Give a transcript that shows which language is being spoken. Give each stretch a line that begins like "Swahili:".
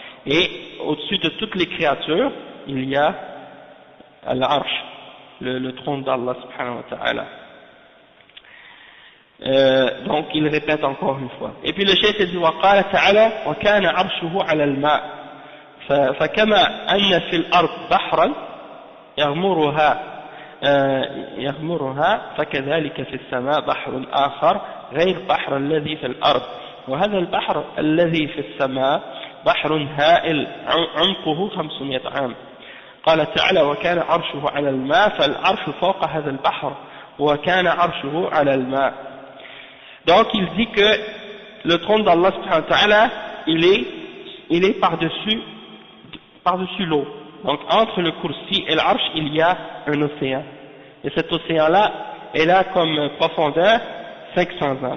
French: Et au-dessus de toutes les créatures il y a l'arche, le trône d'Allah subhanahu wa ta'ala. Donc il répète encore une fois. Et puis le cheikh dit
Arabic: وقال تعالى وكان عرشه على الماء فكما أن في الأرض بحرا يغمرها فكذلك في السماء بحر آخر غير بحر الذي في الأرض وهذا البحر الذي في السماء بحر هائل عمقه 500 عام. قال تعالى وكان عرشه على الماء فالعرش فوق هذا البحر وكان عرشه على الماء.
French: Donc il dit que le trône d'Allah subhanahu wa ta'ala il est par-dessus l'eau. Donc entre le kursi et l'arche il y a un océan. Et cet océan-là est là comme profondeur 500 ans.